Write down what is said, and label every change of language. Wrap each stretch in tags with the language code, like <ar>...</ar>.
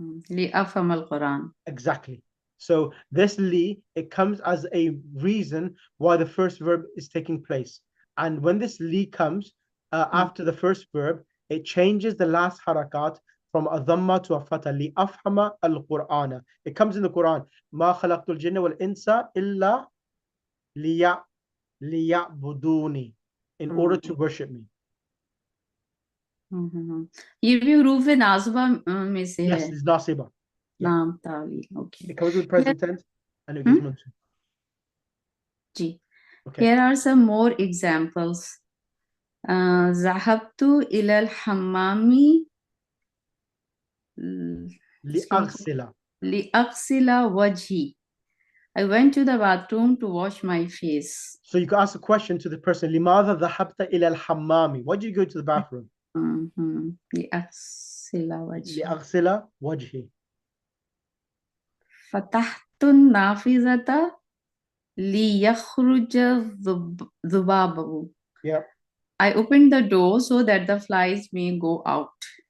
<ar>لأفهم القرآن.</ar> <en>Exactly. So this li, it comes as a reason why the first verb is taking place. And when this li comes after the first verb, it changes the last harakat from a dhamma to a fatha.</en> <ar>لأفهم القرآن.</ar> <en>It comes in the Quran.</en> <ar>ما خلقت الجن والإنس إلا ليعبدوني,</ar> <en>in order to worship me.</en> <hi>ये भी हरूफ नाज़िबा में से</hi> <en>Yes,</en> <hi>है.</hi> <en>it's nasiba. Yeah. Lam ta'lil. Okay. It comes with present tense and it gets mansub.</en> <hi>Ji.</hi> <en>Okay. Here are some more examples.</en> <ar>ذهبت إلى الحمام لأغسل. لأغسل وجهي.</ar> <en>I went to the bathroom to wash my face. So you can ask a question to the person.</en> <ar>لماذا ذهبت إلى الحمام?</ar> <en>Why did you go to the bathroom?</en> <ar>لأغسل وجهي. لأغسل وجهي. فتحت النافذة ليخرج ذبابه.</ar> <en>Yeah. I opened the door so that the flies may go out.</en>